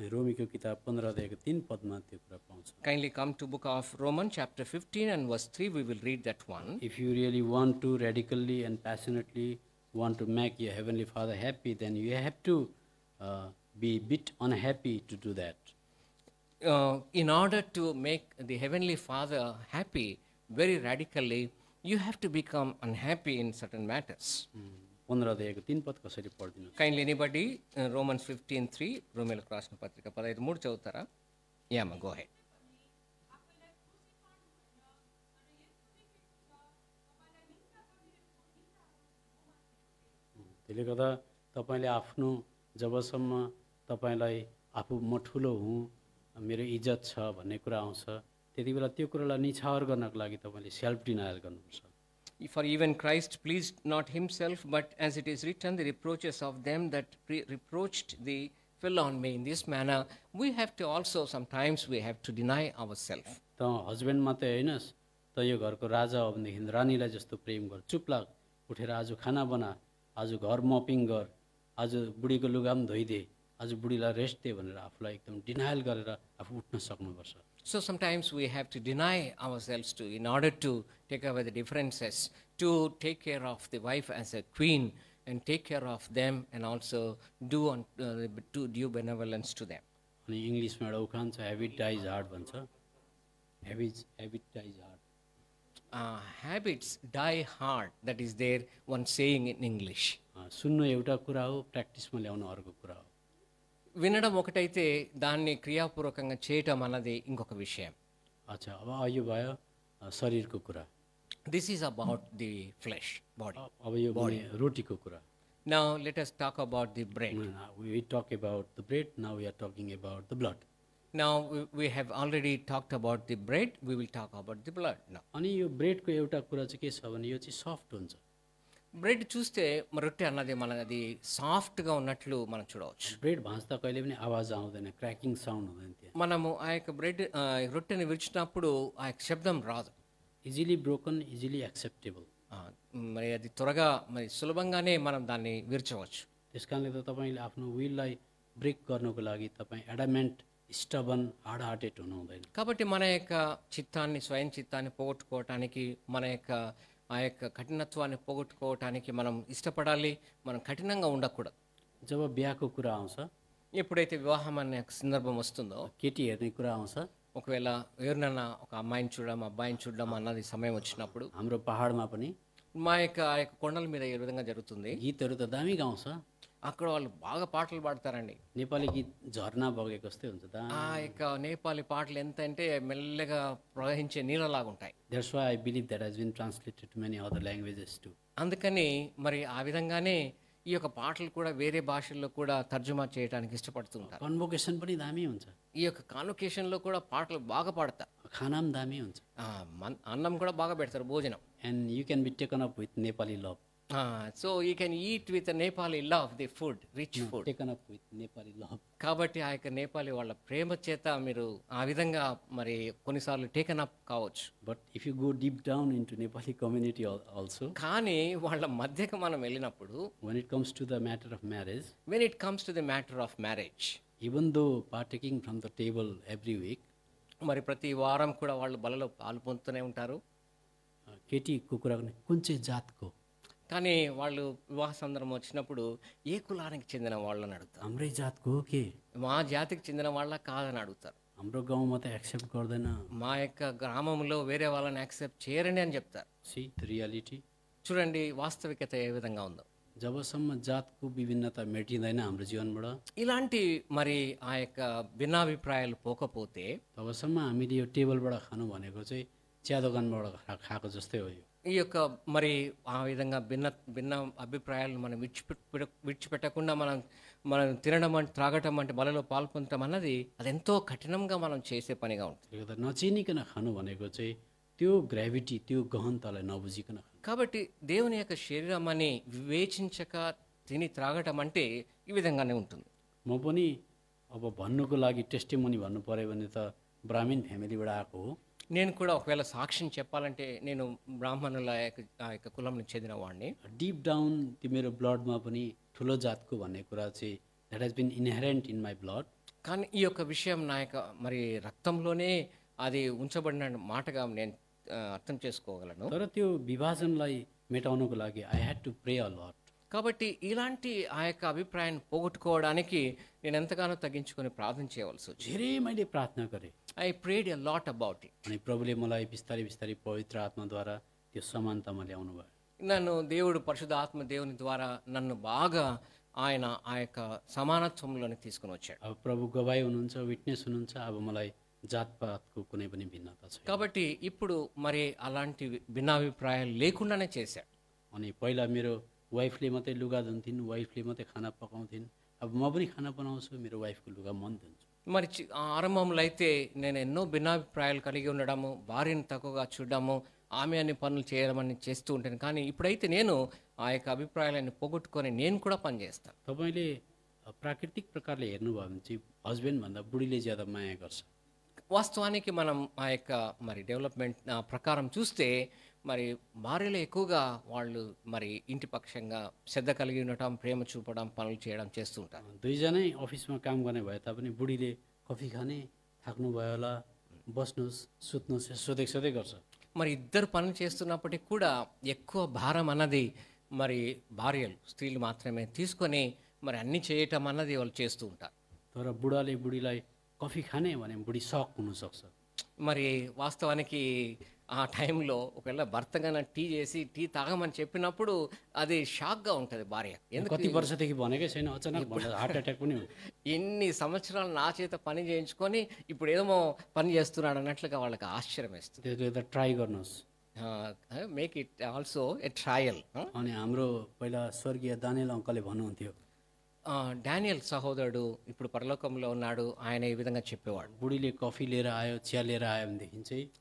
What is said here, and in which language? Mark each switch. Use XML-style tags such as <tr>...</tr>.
<ne>रोमीको किताब 15 अध्यायको 3 पदमा त्यो कुरा पाउँछ।</ne> <en>Kindly come to book of Romans chapter 15 and verse 3, we will read that one. If you really want to radically and passionately want to make your heavenly Father happy, then you have to be bit unhappy to do that. In order to make the heavenly Father happy very radically, you have to become unhappy in certain matters.</en> <ne>15 अध्यायको 3 पद कसरी पढिदिनु?</ne> <en>kindly anybody Romans 15:3</en> <te>రోమేలకు రాసిన పత్రిక 15:3 చదువుతారా?</te> <en>యామ go ahead.</en> <ne>त्यसले गर्दा तपाईँले आफ्नो जबसम्म तपाईँलाई आफू म ठुलो हुँ, मेरो इज्जत छ भन्ने कुरा आउँछ, त्यति बेला त्यो कुरालाई निछावर गर्नको लागि तपाईँले सेल्फ डिनायल गर्नुपर्छ.</ne> <en>For even Christ pleased not himself, but as it is written, the reproaches of them that reproached thee fell on me. In this manner, we have to also sometimes we have to deny ourselves.</en> <ne>त husband मात्रै होइनस्, त यो घरको राजा हो भनेदेखि रानीलाई जस्तो प्रेम गर, चुप लाग, उठेर आज खाना बना, आज घर मपिङ गर, आज बुढीको लुगा पनि धोइदे, आज बुढीलाई रेस्ट दे भनेर आफूलाई एकदम डिनायल गरेर आफू उठ्न सक्नुपर्छ.</ne> <en>So sometimes we have to deny ourselves to, in order to take away the differences, to take care of the wife as a queen and take care of them and also to do benevolence to them.</en> <ne>अनि इङ्ग्लिसमा एउटा उखान छ,</ne> <en>habit dies hard</en> <ne>भन्छ.</ne> <en>Habit dies hard. Habits die hard. That is there one saying in English.</en> <ne>सुन्नु एउटा कुरा हो, प्र्याक्टिसमा ल्याउनु अर्को कुरा हो.</ne> <te>వినడం ఒకటైతే దాన్ని క్రియాపూర్వకంగా చేయటం అన్నది ఇంకొక విషయం.</te> <ne>अच्छा, अब यो भयो शरीरको कुरा.</ne> <en>This is about the flesh body.</en> <ne>अब यो रोटीको कुरा.</ne> <en>Now let us talk about the bread. We talk about the bread, now we are talking about the blood. Now we have already talked about the bread, we will talk about the blood now.</en> <ne>अनि यो ब्रेडको एउटा कुरा चाहिँ के छ भने यो चाहिँ सफ्ट हुन्छ.</ne> <te>Bread చూస్తే రొట్టె అన్నది మనది సాఫ్ట్గా ఉన్నట్లు మనం చూడవచ్చు.</te> <ne>బ్రెడ్ భాజ్दा कहिले पनि आवाज आउँदैन,</ne> <te>క్రాకింగ్ సౌండ్</te> <ne>हुँदैन त्यहाँ.</ne> <te>మనము ఆ యొక్క బ్రెడ్ రొట్టెని విరిచినప్పుడు ఆ యొక్క శబ్దం రాదు.</te> <en>Easily broken, easily acceptable.</en> <te>మరి అది త్వరగా మరి సులభంగానే మనం దాన్ని విరచవచ్చు.</te> <ne>त्यस कारणले त तपाईँले आफ्नो विललाई ब्रेक गर्नको लागि तपाईँ</ne> <en>adamant, stubborn, hard hearted</en> <ne>हुनु हुँदैन.</ne> <te>కాబట్టి మన యొక్క చిత్తాన్ని, స్వయం చిత్తాన్ని పోగొట్టుకోవటానికి, మన యొక్క ఆ యొక్క కఠినత్వాన్ని పోగొట్టుకోవటానికి మనం ఇష్టపడాలి, మనం కఠినంగా ఉండకూడదు.</te> <ne>जब बिहाको कुरा आउँछ,</ne> <te>ఎప్పుడైతే వివాహం అనే సందర్భం వస్తుందో,</te> <ne>केटी हेर्ने कुरा आउँछ,</ne> <te>ఒకవేళ ఎవరినైనా ఒక అమ్మాయిని చూడడం, అబ్బాయిని చూడడం అన్నది సమయం వచ్చినప్పుడు,</te> <ne>हाम्रो పహాडमा पनि</ne> <te>మా యొక్క ఆ యొక్క కొండల మీద ఏ విధంగా జరుగుతుంది,</te> <ne>गीतहरू त दामी गाउँछ.</ne> <te>అక్కడ వాళ్ళు బాగా పాటలు పాడతారండి.</te> <ne>नेपाली गीत झर्ना बगेको जस्तै हुन्छ.</ne> <te>ఆ యొక్క నేపాలి పాటలు ఎంత అంటే మెల్లగా ప్రవహించే నీళ్ళలాగా ఉంటాయి.</te> <en>That's why I believe that has been translated to many other languages too.</en> <te>అందుకని మరి ఆ విధంగానే ఈ యొక్క పాటలు కూడా వేరే భాషల్లో కూడా తర్జుమా చేయడానికి ఇష్టపడుతుంటారు.</te> <ne>कन्भोकेसन पनि दामी हुन्छ,</ne> <te>ఈ యొక్క కాన్వకేషన్లో కూడా పాటలు బాగా పాడతారు.</te> <ne>खाना पनि दामी हुन्छ.</ne> <te>అన్నం కూడా బాగా పెడతారు, భోజనం.</te> <en>And you can be taken up with Nepali love. So you can eat with Nepali love the food, rich food. Taken up with Nepali love.</en> <te>కాబట్టి ఆ యొక్క నేపాలీ వాళ్ళ ప్రేమ చేత మీరు ఆ విధంగా మరి కొన్నిసార్లు టేకన్ అప్ కావచ్చు.</te> <en>But if you go deep down into Nepali community also, కానీ వాళ్ళ మధ్యకు మనం వెళ్ళినప్పుడు, when it comes to the matter of marriage, when it comes to the matter of marriage, even though partaking from the table every week,</en> <te>మరి ప్రతి వారం కూడా వాళ్ళు బలలో పాలు పొందుతూనే ఉంటారు.</te> <ne>केटीको कुरा गर्ने कुन चाहिँ जातको,</ne> <te>కానీ వాళ్ళు వివాహ సందర్భం వచ్చినప్పుడు ఏ కులానికి చెందిన వాళ్ళని అడుగుతారు.</te> <ne>हाम्रै जातको हो के,</ne> <te>మా జాతికి చెందిన వాళ్ళ కాదని అడుగుతారు.</te> <ne>हाम्रो गाउँमा त एक्सेप्ट गर्दैन.</ne> <te>మా యొక్క గ్రామంలో వేరే వాళ్ళని యాక్సెప్ట్ చేయరండి అని చెప్తారు.</te> <en>See the reality.</en> <te>చూడండి వాస్తవికత ఏ విధంగా ఉందో.</te> <ne>जबसम्म जातको विभिन्नता मेटिँदैन हाम्रो जीवनबाट,</ne> <te>ఇలాంటి మరి ఆ యొక్క భిన్నాభిప్రాయాలు పోకపోతే</te> <ne>तबसम्म हामीले यो टेबलबाट खानु भनेको चाहिँ चिया दोकानबाट खाएको जस्तै हो. यो</ne> <te>ఈ యొక్క మరి ఆ విధంగా భిన్న అభిప్రాయాలను మనం విడిచిపెట్టకుండా మనం తినడం అంటే, త్రాగటం అంటే, బలలో పాల్పొందడం అన్నది అది ఎంతో కఠినంగా మనం చేసే పనిగా ఉంటుంది.</te> <ne>त्यसले गर्दा नचिनिकन खानु भनेको चाहिँ त्यो ग्राभिटी, त्यो गहनतालाई नबुझिकन खानु.</ne> <te>కాబట్టి దేవుని యొక్క శరీరం అని వివేచించక తిని త్రాగటం అంటే ఈ విధంగానే ఉంటుంది.</te> <ne>म पनि अब भन्नुको लागि टेस्टिमोनी भन्नु पऱ्यो भने त ब्राह्मीण फ्यामिलीबाट आएको हो.</ne> <te>నేను కూడా ఒకవేళ సాక్ష్యం చెప్పాలంటే నేను బ్రాహ్మణుల ఆ యొక్క కులంకి చెందిన వాడిని.</te> <ne>डिप डाउन त्यो मेरो ब्लडमा पनि ठुलो जातको भन्ने कुरा चाहिँ</ne> <en>That has been inherent in my blood.</en> <te>కానీ ఈ యొక్క విషయం నా యొక్క మరి రక్తంలోనే అది ఉంచబడిన మాటగా నేను అర్థం చేసుకోగలను.</te> <ne>तर त्यो विभाजनलाई मेटाउनको लागि</ne> <en>I had to pray a lot.</en> <te>కాబట్టి इलांటి ఆ యొక్క అభిప్రాయాన్ని పోగొట్టుకోవడానికి నేను ఎంతగానో తగ్గించుకొని ప్రార్థన చేయవలసి వచ్చింది.</te> <ne>धेरै मैले प्रार्थना गरेँ.</ne> <en>I prayed a lot about it.</en> <ne>अनि प्रभुले मलाई बिस्तारै बिस्तारै पवित्र आत्माद्वारा त्यो समानतामा ल्याउनु भयो.</ne> <te>నన్ను దేవుడు పరిశుద్ధ ఆత్మ దేవుని ద్వారా నన్ను బాగా ఆయన ఆ యొక్క సమానత్వంలోకి తీసుకుని వచ్చాడు.</te> <ne>अब प्रभु गवाई हुनुहुन्छ, विटनेस हुनुहुन्छ। अब मलाई जातपातको कुनै पनि भिन्नता छैन।</ne> <te>కాబట్టి ఇప్పుడు మరి అలాంటి భిన్నాభిప్రాయాలు లేకుండానే చేశాడు.</te> <ne>अनि पहिला मेरो वाइफले मात्रै लुगा धुन्थिन्, वाइफले मात्रै खाना पकाउँथिन्। अब म पनि खाना बनाउँछु, मेरो वाइफको लुगा म धुन्छु।</ne> <te>మరి ఆరంభంలో అయితే నేను ఎన్నో భిన్నాభిప్రాయాలు కలిగి ఉండడము, భార్యను తక్కువగా చూడడము, ఆమె అన్ని పనులు చేయడం చేస్తూ ఉంటాను. కానీ ఇప్పుడైతే నేను ఆ యొక్క అభిప్రాయాలను పోగొట్టుకొని నేను కూడా పనిచేస్తాను.</te> <ne>तपाईँले प्राकृतिक प्रकारले हेर्नुभयो भने चाहिँ हस्बेन्डभन्दा बुढीले ज्यादा माया गर्छ।</ne> <te>వాస్తవానికి మనం ఆ యొక్క మరి డెవలప్మెంట్ ప్రకారం చూస్తే మరి భార్యలు ఎక్కువగా వాళ్ళు మరి ఇంటి పక్షంగా శ్రద్ధ కలిగి ఉండటం, ప్రేమ చూపడం, పనులు చేయడం చేస్తూ ఉంటారు.</te> <ne>दुईजनै अफिसमा काम गर्ने भए तापनि बुढीले कफी खाने, थाक्नुभयो होला, बस्नुहोस्, सुत्नुहोस् सोधै सोधै गर्छ।</ne> <te>మరి ఇద్దరు పనులు చేస్తున్నప్పటికీ కూడా ఎక్కువ భారం అన్నది మరి భార్యలు, స్త్రీలు మాత్రమే తీసుకొని మరి అన్ని చేయటం అన్నది వాళ్ళు చేస్తూ ఉంటారు.</te> <ne>तर बुढाले बुढीलाई कफी खाने भने बुढी सक हुनसक्छ।</ne> <te>మరి వాస్తవానికి ఆ టైంలో ఒకవేళ భర్త కన్నా టీ చేసి టీ తాగమని చెప్పినప్పుడు అది షాక్గా ఉంటుంది భార్య. ఎందుకు</te> <ne>कति वर्षदेखि भनेकै छैन, अचानक भन्दा हार्ट एट्याक पनि हुन्छ।</ne> <te>ఇన్ని సంవత్సరాలు నా చేత పని చేయించుకొని ఇప్పుడు ఏమో పని చేస్తున్నాడు అన్నట్లుగా వాళ్ళకి ఆశ్చర్యం వేస్తుంది.</te> <ne>त्यसले त ट्राई गर्नुहोस्।</ne> <en>Make it also a trial.</en> <ne>अनि हाम्रो पहिला स्वर्गीय दानियल अङ्कलले भन्नुहुन्थ्यो,</ne> <te>డానియల్ సహోదరుడు ఇప్పుడు పరలోకంలో ఉన్నాడు, ఆయన ఈ విధంగా చెప్పేవాడు.</te> <ne>बुढीले कफी लिएर आयो, चिया लिएर आयो भनेदेखि चाहिँ</ne>